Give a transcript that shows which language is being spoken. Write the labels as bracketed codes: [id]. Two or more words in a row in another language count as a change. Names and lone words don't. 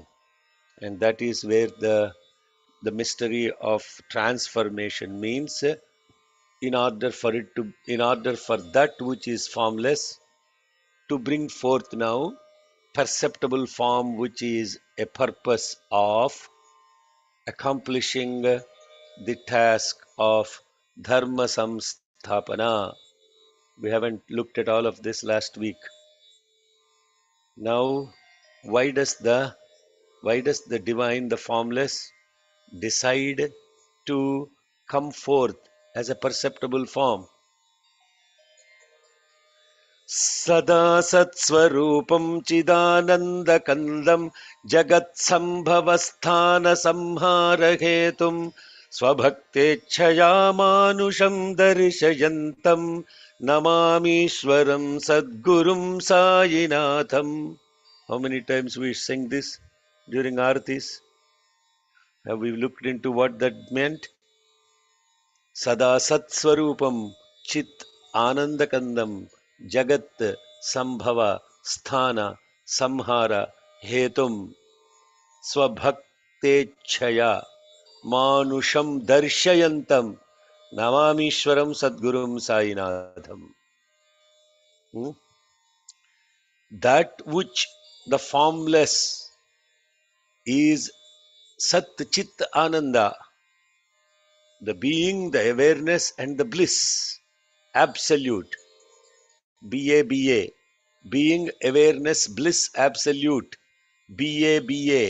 [en] And that is where the mystery of transformation means, in order for that which is formless to bring forth now perceptible form, which is a purpose of accomplishing the task of [sa] dharma samsthapana. [en] We haven't looked at all of this last week. Now, why does the divine, the formless, decide to come forth as a perceptible form? [sa] Sada satsvarupam chidanandakandam jagatsambhavasthana samharahetum swabhaktechaya manusham darshayantam namamishwaram sadgurum sayinatham. [en] How many times we sing this during Aartis? Have we looked into what that meant? [sa] Sada Satswarupam Chit Anandakandam Jagat Sambhava Sthana Samhara Hetum Swabhaktechaya Manusham Darshayantam Namamishwaram Sadgurum Sainatham. [en] That which the formless is [sa] Sat Chit Ananda, [en] the being, the awareness, and the bliss, absolute, BA, being, awareness, bliss, absolute, BA.